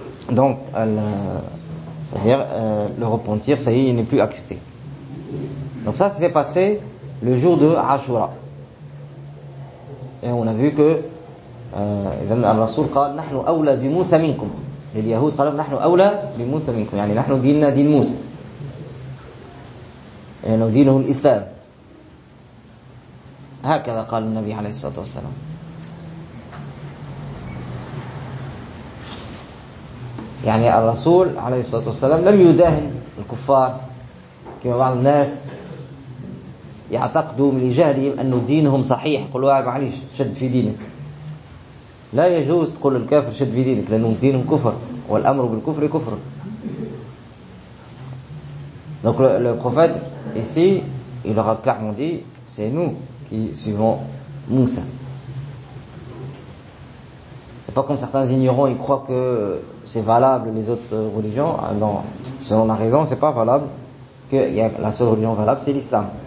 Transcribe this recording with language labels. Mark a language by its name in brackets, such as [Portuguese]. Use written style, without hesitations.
[French] Donc c'est-à-dire le repentir, ça y est, il n'est plus accepté. Donc ça s'est passé le jour de Ashura. Et on a vu que Al-Rasul [Arabic] قال: نحن أولى بموسى منكم. اليهود قالوا: نحن أولى بموسى منكم، يعني نحن ديننا دين موسى، يعني دينه الإسلام، هكذا قال النبي عليه الصلاة والسلام. يعني الرسول عليه الصلاة والسلام لم يداهن الكفار كما بعض الناس يعتقدوا من جهلهم أن دينهم صحيح. قل له: معليش شد في دينك، لا يجوز تقول الكافر شد في دينك، لأنه دينهم كفر والأمر بالكفر كفر. [French] Donc le prophète ici, il leur a clairement dit: c'est nous qui suivons Moussa. C'est pas comme certains ignorants, ils croient que c'est valable les autres religions. Non, selon la raison, c'est pas valable. Que la seule religion valable, c'est l'islam.